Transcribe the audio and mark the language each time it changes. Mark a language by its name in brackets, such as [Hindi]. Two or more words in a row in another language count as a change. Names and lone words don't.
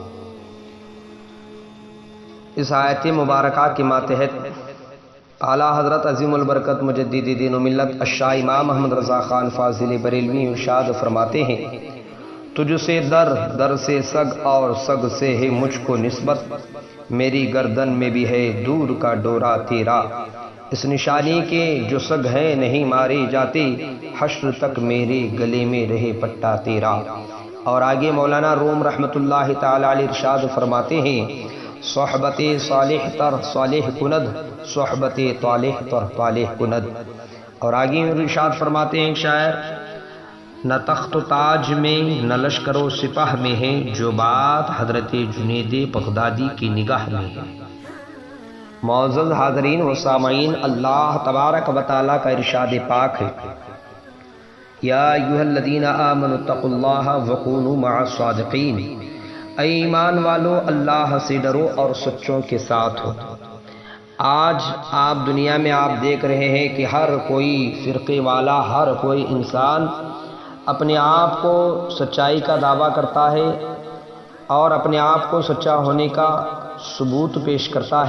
[Urdu] اس آیت مبارکہ کے ماتحت اعلیٰ حضرت عظیم البرکت مجدد دین و ملت الشاہ امام محمد رضا خان فاضل بریلوی ارشاد فرماتے ہیں، تجھ سے در سے سگ اور سگ سے ہے مجھ کو نسبت، میری گردن میں بھی ہے دور کا ڈورا تیرا، اس نشانی کے جو سگ ہیں نہیں مارے جاتے، حشر تک میرے گلے میں رہے پٹا تیرا۔ اور آگے مولانا روم رحمۃ اللہ تعالی علیہ ارشاد فرماتے ہیں، [Persian] صحبت صالح تر صالح کند، صحبت طالح تر طالح کند۔ [Urdu] اور آگے ارشاد فرماتے ہیں شاعر، نہ تخت و تاج میں نہ لشکر و سپاہ میں ہے، جو بات حضرت جنید بغدادی کی نگاہ میں ہے۔ معزز حاضرین و سامعین، اللہ تبارک و تعالی کا ارشاد پاک ہے، [Arabic] یا ایھا الذین آمنوا اتقوا اللہ وکونوا مع الصادقین، [Urdu] اے ایمان والو اللہ سے ڈرو اور سچوں کے ساتھ ہو۔ آج آپ دنیا میں آپ دیکھ رہے ہیں کہ ہر کوئی فرقے والا، ہر کوئی انسان اپنے آپ کو سچائی کا دعویٰ کرتا ہے اور اپنے آپ کو سچا ہونے کا ثبوت پیش کرتا ہے۔